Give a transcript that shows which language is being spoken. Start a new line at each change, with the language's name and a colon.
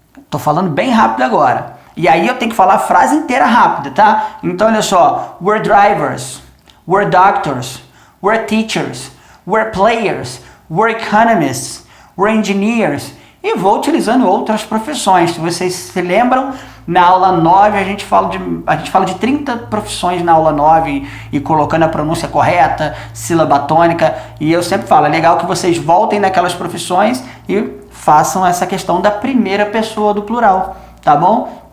Portuguese: Tô falando bem rápido agora. E aí eu tenho que falar a frase inteira rápida, tá? Então olha só,
English: we're drivers, we're doctors, we're teachers, we're players, we're economists, we're engineers.
Portuguese: E vou utilizando outras profissões. Se vocês se lembram, na aula 9 a gente fala de 30 profissões na aula 9 e colocando a pronúncia correta, sílaba tônica. E eu sempre falo, é legal que vocês voltem naquelas profissões e façam essa questão da primeira pessoa do plural, tá bom?